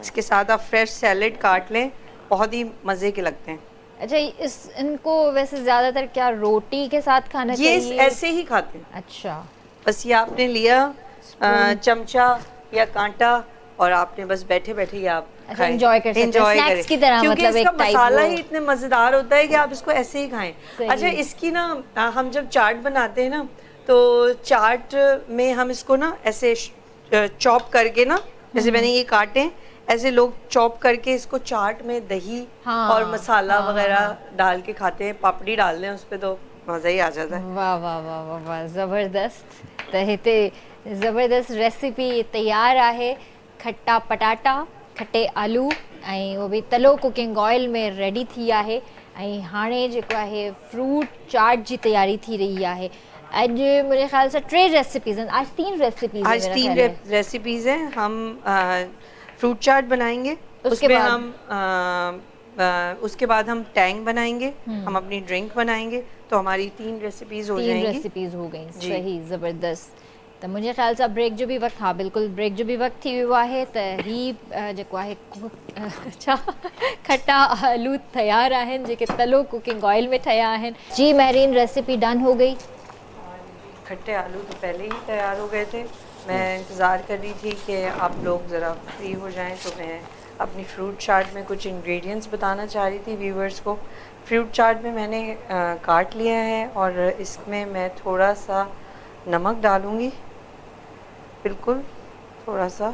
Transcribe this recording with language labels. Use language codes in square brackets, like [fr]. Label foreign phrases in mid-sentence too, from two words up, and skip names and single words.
[ur] اس کے ساتھ آپ فریش سلاد کاٹ لیں، بہت ہی مزے کے لگتے ہیں. اچھا، ان کو ویسے زیادہ تر کیا روٹی کے ساتھ کھانا ये चाहिए? ایسے ہی کھاتے ہیں, अच्छा, بس یہ آپ نے لیا چمچہ یا کانٹا، اور آپ نے بس بیٹھے بیٹھے ہی آپ اچھا، enjoy کر سکتے ہیں, enjoy snacks करें। کی طرح, क्योंकि मतलब इसका एक type मसाला वो। ہی اتنے مزیدار ہوتا ہے کہ آپ اس کو ایسے ہی کھائیں. सही। اچھا، اس کی نا ہم جب چاٹ بناتے ہیں نا، تو چاٹ میں ہم اس کو نا ایسے چاپ کر کے نا، جیسے میں نے یہ کاٹے، ایسے لوگ چاپ کر کے اس کو چاٹ میں دہی हाँ, اور مسالہ हाँ, وغیرہ ڈال کے کھاتے ہیں، پاپڑی ڈال دیں اس پر، تو مزہ ہی آ جاتا ہے. [sd] वाह वाह वाह वाह वाह, ज़बरदस्त। त हिते ज़बरदस्त रेसिपी तयार आहे, खट्टा पटाटा, [ur] کھٹے آلو, [sd] ऐं वो बि तलो कुकिंग ऑयल में रेडी थी आहे। ऐं हाणे जेको आहे फ्रूट चाट जी तयारी थी रही आहे। अॼु मुंहिंजे ख़्याल सां 3 रेसिपीज़ आहिनि, [ur] آج 3 ریسیپیز آج 3 ریسیپیز ہیں۔ ہم فروٹ چاٹ بنائیں گے, उसके उसमें बाद? ہم اس کے بعد ہم ٹینگ بنائیں گے، ہم اپنی ڈرنک بنائیں گے، تو ہماری 3 ریسیپیز ہو 3 जाएंगी। ریسیپیز ہو گئی. जी। सही, ज़बरदस्त। [sd] त मुंहिंजे ख़्याल सां ब्रेक जो बि वक़्तु, हा बिल्कुलु ब्रेक जो बि वक़्तु थी वियो आहे, त ही जेको आहे छा खट्टा आलू तयारु आहिनि, जेके तलो कुकिंग ऑयल में ठहिया आहिनि। [ur] جی مہرین, [en] recipe done [ur] ہو گئی. کھٹے آلو تو پہلے ہی تیار ہو گئے تھے۔ میں انتظار کر رہی تھی کہ آپ لوگ ذرا فری ہو جائیں، تو میں اپنی فروٹ چاٹ میں کچھ انگریڈینٹس بتانا چاہ رہی تھی ویوورز کو. فروٹ چاٹ میں میں نے کاٹ لیا ہے اور اس میں میں تھوڑا سا نمک ڈالوں گی، بالکل تھوڑا سا.